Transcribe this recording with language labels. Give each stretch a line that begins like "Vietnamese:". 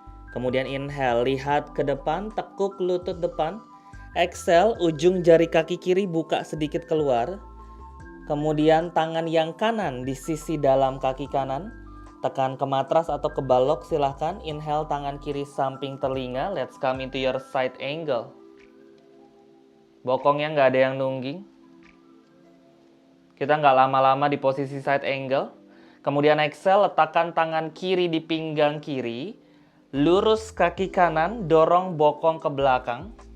Indonesian: Kemudian inhale, lihat ke depan, tekuk lutut depan. Exhale, ujung jari kaki kiri buka sedikit keluar. Kemudian tangan yang kanan di sisi dalam kaki kanan. Tekan ke matras atau ke balok silahkan. Inhale, tangan kiri samping telinga.
English: Let's come into your side angle.
Indonesian: Bokongnya nggak ada yang nungging. Kita nggak lama-lama di posisi side angle. Kemudian exhale, letakkan tangan kiri di pinggang kiri. Lurus kaki kanan, dorong bokong ke belakang.